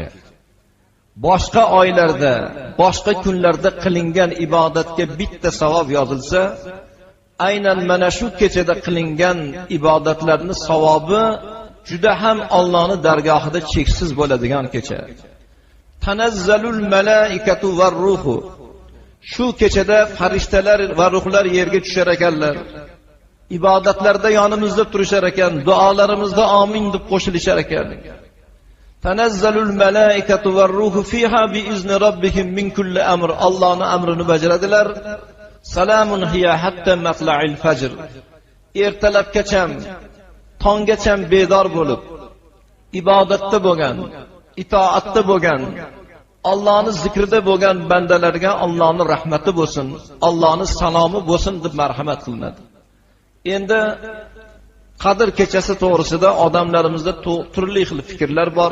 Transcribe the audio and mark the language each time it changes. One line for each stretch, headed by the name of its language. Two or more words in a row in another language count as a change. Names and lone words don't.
Uzbek: Boshqa oylarda, boshqa kunlarda qilingan ibodatga bitta savob yozilsa, aynan mana shu kechada qilingan ibodatlarning savobi juda ham Allohning dargohida cheksiz bo'ladigan kecha.
Arabic: تنزل الملائكة والروح.
Uzbek: Shu kechada farishtalar va ruhlar yerga tushar ekanlar. İbadatlarda yonimizda turishar ekan, duolarimizda amin deb qo'shilishar ekan.
Arabic: تنزل الملائكة والروح فيها بإذن ربهم من كل أمر.
Uzbek: Allohning amrini bajaradilar.
Arabic: سلام هي حتى مطلع الفجر.
Uzbek: Ertalabgacha, tonggacha bedor bo'lib, ibodatda bo'lgan, itoatda bo'lgan, Allohning zikrida bo'lgan bandalarga Allohning rahmati bo'lsin, Allohning salomi bo'lsin deb marhamat qilinadi. Endi Qadr kechasi to'g'risida odamlarimizda turli xil fikrlar bor.